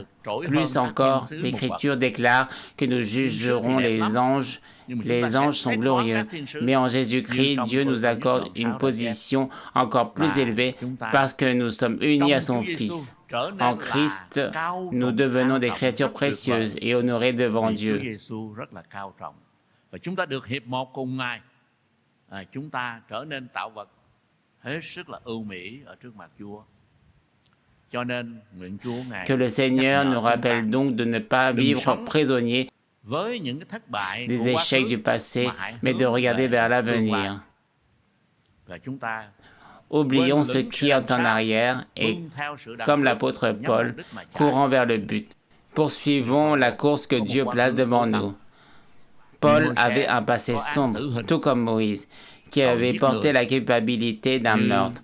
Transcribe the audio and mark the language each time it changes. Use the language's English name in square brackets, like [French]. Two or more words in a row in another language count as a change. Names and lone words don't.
[French] Plus encore, l'Écriture déclare que nous jugerons les anges. Les anges sont glorieux, mais en Jésus-Christ, Dieu nous accorde une position encore plus élevée parce que nous sommes unis à son Fils. En Christ, nous devenons des créatures précieuses et honorées devant Dieu. [Vietnamese] Chúng ta trở nên tạo vật hết sức là ưu mỹ ở trước mặt Chúa. Cho nên nguyện Chúa ngài [French] Que le Seigneur nous rappelle donc de ne pas vivre prisonniers [Vietnamese] với những cái thất bại [French] des échecs du passé, mais de regarder vers l'avenir. [Vietnamese] Và chúng ta [French] oublions ce qui est en arrière et, comme l'apôtre Paul, courons vers le but. Poursuivons la course que Dieu place devant nous. Paul avait un passé sombre, tout comme Moïse, qui avait porté la culpabilité d'un meurtre.